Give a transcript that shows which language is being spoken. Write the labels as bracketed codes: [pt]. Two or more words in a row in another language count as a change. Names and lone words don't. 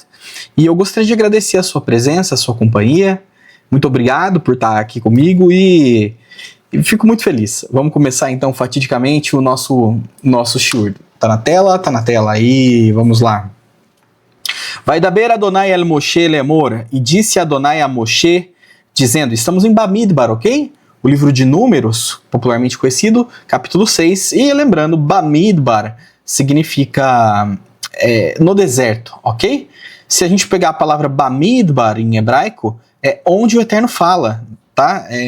[pt] E eu gostaria de agradecer a sua presença, a sua companhia. Muito obrigado por estar aqui comigo e fico muito feliz. Vamos começar então fatidicamente o nosso shiur. Tá na tela? Tá na tela aí, vamos lá. [he] וידבר אדני אל משה לאמר, [pt] e disse Adonai a Moshe, dizendo, estamos em Bamidbar, ok? O livro de Números, popularmente conhecido, capítulo 6, e lembrando, Bamidbar significa no deserto, ok? Se a gente pegar a palavra Bamidbar em hebraico, é onde o Eterno fala, tá?